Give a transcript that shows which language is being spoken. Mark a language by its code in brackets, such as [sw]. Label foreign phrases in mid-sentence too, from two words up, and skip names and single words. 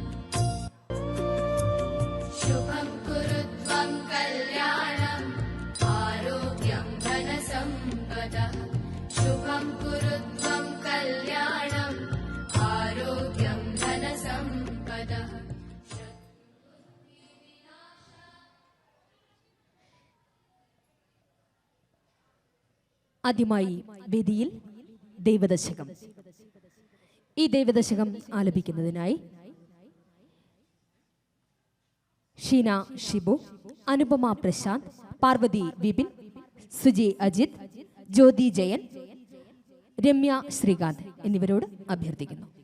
[sa] शुभं कुरु त्वं कल्याणम् आरोग्यं धनसम्पदः शुभं कुरु त्वं कल्याणम् आरोग्यं धनसम्पदः [ml] ആദ്യമായി വേദിയിൽ ദൈവദശകം. ഈ ദൈവദശകം ആലപിക്കുന്നതിനായി ഷീന ഷിബു, അനുപമ പ്രശാന്ത്, പാർവതി വിപിൻ, സുജി അജിത്, ജ്യോതി ജയൻ, രമ്യ ശ്രീകാന്ത് എന്നിവരോട് അഭ്യർത്ഥിക്കുന്നു.